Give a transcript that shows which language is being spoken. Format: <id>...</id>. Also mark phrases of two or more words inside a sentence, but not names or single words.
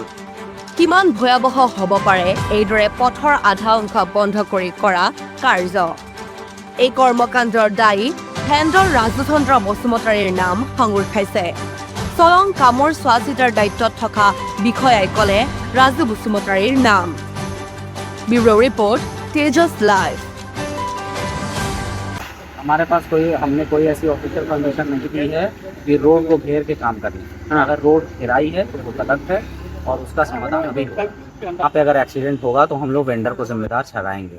<as>কিমান ভয়াৱহ হ'ব পাৰে এইদৰে পথৰ আধা অংশ বন্ধ কৰি কৰা কাৰ্য। এই কৰ্মকাণ্ডৰ দায়ী ভেণ্ডৰ ৰাজু চন্দ্ৰ বসুমতাৰীৰ নাম সাঙুৰ খাইছে। চলং কামৰ চোৱা চিতাৰ দায়িত্বত থকা বিষয়াই ক'লে ৰাজু বসুমতাৰীৰ নাম।</as> <hi>ब्यूरो रिपोर्ट तेजस लाइव। हमारे पास हमने कोई ऐसी</hi> <en>official permission</en> <hi>नहीं दी है कि रोड को घेर के काम करें। अगर रोड घेराई है तो वो गलत है और उसका समाधान अभी होगा। यहाँ पे अगर एक्सीडेंट होगा तो हम लोग वेंडर को जिम्मेदार ठहराएंगे।</hi>